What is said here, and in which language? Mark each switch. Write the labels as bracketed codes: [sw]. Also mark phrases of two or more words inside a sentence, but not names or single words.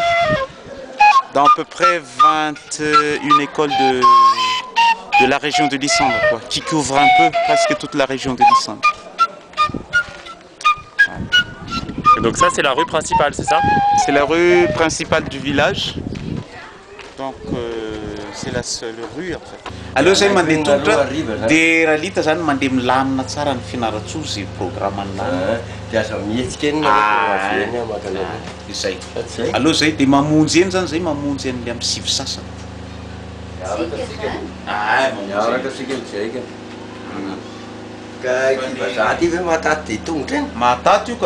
[fr] Dans à peu près 21 écoles de la région de Lissandre, quoi, qui couvrent un peu presque toute la région de Lissandre. Et donc ça c'est la rue principale, c'est ça? C'est la rue principale du village. Donc c'est la seule rue en fait. Alors c'est [mg] mandeha tongotra de raha lita zany mandeha milamina tsara ny fianarantsoa zay programme izay. Alors zay de mamonjy eny zany zay mamonjy eny amin'ny sivy sasany. Mahataty io ka